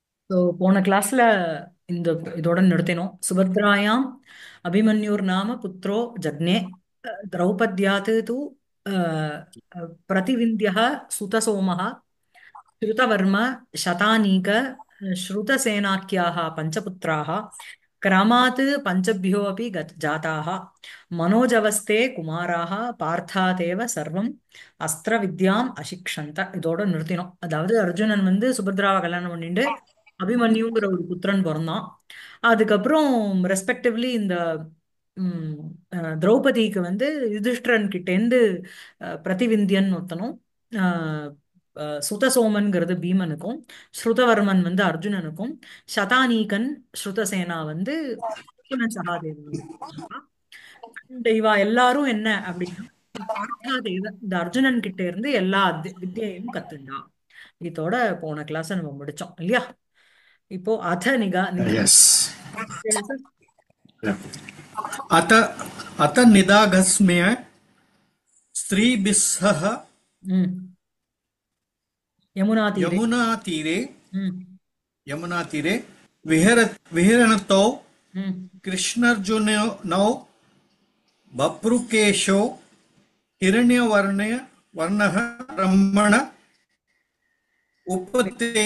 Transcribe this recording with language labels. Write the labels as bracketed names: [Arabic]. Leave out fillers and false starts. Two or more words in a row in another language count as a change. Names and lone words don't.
[Tamil] ஸோ போன கிளாஸ்ல இந்த இதோட நிறுத்தினோம். [Sanskrit] सुभद्रायाम् अभिमन्युर् नाम पुत्रो जज्ञे द्रौपद्यात् तु प्रतिविन्ध्यः सुतसोमः श्रुतवर्म शतानीक श्रुतसेनाख्याः पञ्चपुत्राः क्रमात् पञ्चभ्यो अपि जाताः मनोजवस्ते कुमाराः पार्थादेव सर्वम् अस्त्रविद्याम् अशिक्षन्त [Tamil] இதோட நிறுத்தினோம். அதாவது அர்ஜுனன் வந்து சுபத்ராவை கல்யாணம் பண்ணிட்டு அபிமன்யுங்கிற ஒரு புத்திரன் பிறந்தான். அதுக்கப்புறம் ரெஸ்பெக்டிவ்லி இந்த ம், திரௌபதிக்கு வந்து யுதிஷ்டிரன் கிட்டேந்து பிரதிவிந்தியன் ஒருத்தனும் சுதசோமன்கிறது பீமனுக்கும், ஸ்ருதவர்மன் வந்து அர்ஜுனனுக்கும், சதானீகன் ஸ்ருதசேனா வந்து அர்ஜுனன் சகாதேவனுக்கும். இந்த இவா எல்லாரும் என்ன அப்படின்னா பார்த்தாதேவ இந்த அர்ஜுனன் கிட்ட இருந்து எல்லா வித்தியையும் கத்துண்டா. இதோட போன கிளாஸ் நம்ம முடிச்சோம் இல்லையா? இப்போ அத நிகா நிதா [English] Yes. [Kannada] ಹೇಳಿ sir. [English] Yeah. [Sanskrit] अत अत निदाघस्म्य स्त्रीभिस्सह ಹ್ಮ್ यमुना तीरे. यमुनातीरे ಹ್ಮ್ यमुनातीरे विहरणतौ ಹ್ಮ್ कृष्णार्जुनौ बभ्रुकेशो हिरण्यवर्णः ब्रह्मण उपते